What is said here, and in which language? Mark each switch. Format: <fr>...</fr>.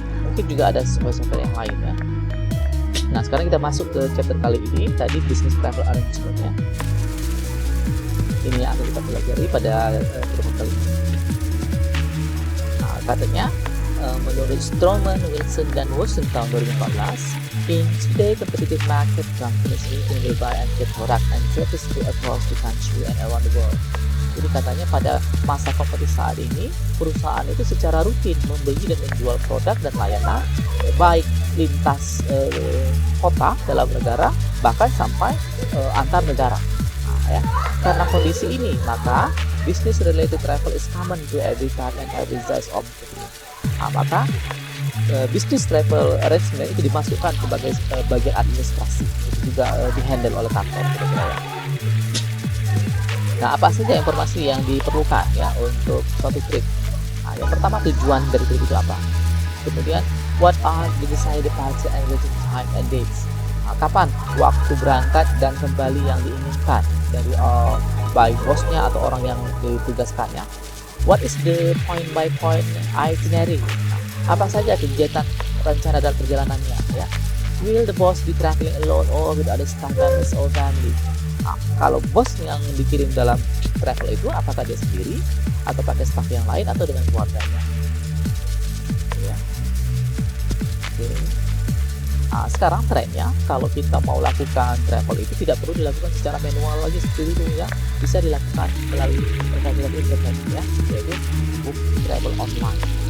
<id>Mungkin juga ada software yang lain ya. Nah, sekarang kita masuk ke chapter kali ini, tadi business travel arrangement ya. Ini yang akan kita pelajari pada pertemuan kali ini. Nah, katanya menurut Stroman, Wilson, dan Watson tahun 2014,</id> <en>in today competitive market, companies will buy and get product and service across the country and around the world.</en> <id>Jadi katanya pada masa kompetisi saat ini, perusahaan itu secara rutin membeli dan menjual produk dan layanan baik lintas kota dalam negara bahkan sampai antar negara. Nah, ya. Karena kondisi ini, maka</id> <en>business related travel is common to every type and every size of business.</en> <id>Nah, maka business travel arrangement itu dimasukkan sebagai bagian administrasi, itu juga dihandle oleh kantor kira-kira ya. Nah, apa saja informasi yang diperlukan ya untuk suatu trip? Nah, yang pertama tujuan dari trip itu apa? Kemudian</id> <en>what are the desired departure and return time and dates?</en> <id>Nah, kapan waktu berangkat dan kembali yang diinginkan dari baik hostnya atau orang yang ditugaskannya?</id> <en>What is the point by point itinerary?</en> <id>Nah, apa saja kegiatan rencana dan perjalanannya ya?</id> <en>Will the boss be traveling alone or with other staff members or family?</en> <id>Nah, kalau bos yang dikirim dalam travel itu apakah dia sendiri atau pakai staff yang lain atau dengan keluarganya? Ya. Oke. Nah, sekarang trennya kalau kita mau lakukan travel itu tidak perlu dilakukan secara manual lagi seperti itu ya, bisa dilakukan melalui teknologi internet ya, yaitu</id> <en>book travel online.</en>